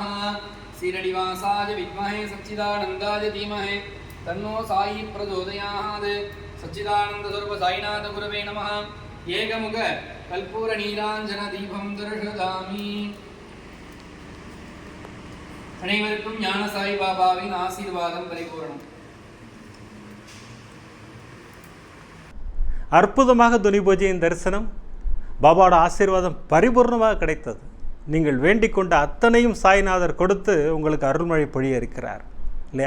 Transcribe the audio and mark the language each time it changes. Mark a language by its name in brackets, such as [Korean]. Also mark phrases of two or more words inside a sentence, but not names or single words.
[Sanskrit] शिरडिवासाय विद्महे सच्चिदानन्दाय धीमहि तन्नो साई प्रचोदयात्. सच्चिदानन्दस्वरूप साईनाथ गुरवे नमः. एकमुख कर्पूर नीराञ्जन दीपं दर्शयामि. [Tamil] அனைவருக்கும் ஞான சாய்பாபாவின் ஆசீர்வாதம் பரிபூரணம். அற்புதமாக துனி பூஜையின் தரிசனம், பாபாவோட ஆசீர்வாதம் பரிபூர்ணமாக கிடைத்தது. நீங்கள் வேண்டிக் கொண்ட அத்தனையும் சாய்நாதர் கொடுத்து உங்களுக்கு அருள்மழை பொழிய இருக்கிறார் இல்லையா?